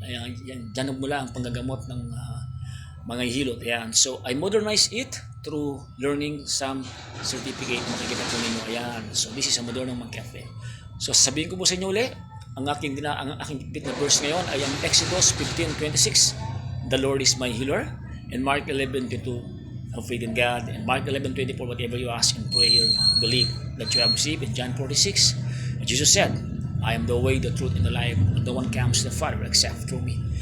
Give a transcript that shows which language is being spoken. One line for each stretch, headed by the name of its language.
Filipino: Yan, dyan nagmula ang panggagamot ng mga hilot. Ayan.
English: So I modernize it through learning some certificate.
Filipino: Makikita po ninyo. Ayan.
English: So this is a
Filipino: Modernong Mangkepeng. So sabihin ko po sa inyo ulit, ang aking bit na verse ngayon ay ang Exodus 15:26.
English: The Lord is my healer. And Mark 11:22, have faith in God. And Mark 11:24, whatever you ask in prayer, believe that you have received. And John 4:6, and Jesus said, I am the way, the truth, and the life. No one comes to the Father except through me.